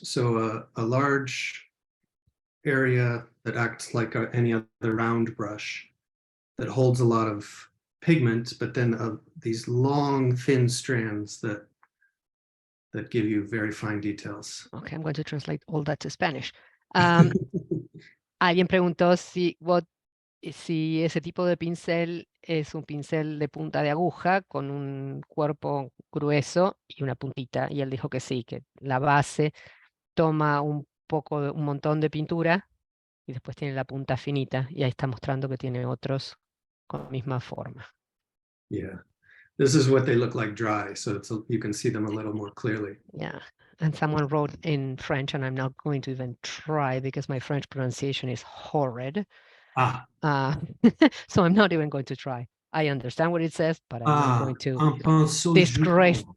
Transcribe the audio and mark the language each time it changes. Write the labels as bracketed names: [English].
[English] So a large area that acts like any other round brush that holds a lot of pigment, but then these long, thin strands that give you very fine details. Okay, I'm going to translate all that to Spanish. [Spanish] Alguien preguntó si ese tipo de pincel es un pincel de punta de aguja con un cuerpo grueso y una puntita, y él dijo que sí, que la base toma un montón de pintura y después tiene la punta finita, y ahí está mostrando que tiene otros con la misma forma. [English] Yeah, this is what they look like dry, so you can see them a little more clearly. Yeah, and someone wrote in French, and I'm not going to even try because my French pronunciation is horrid. So I'm not even going to try. I understand what it says, but I'm not going to disgrace.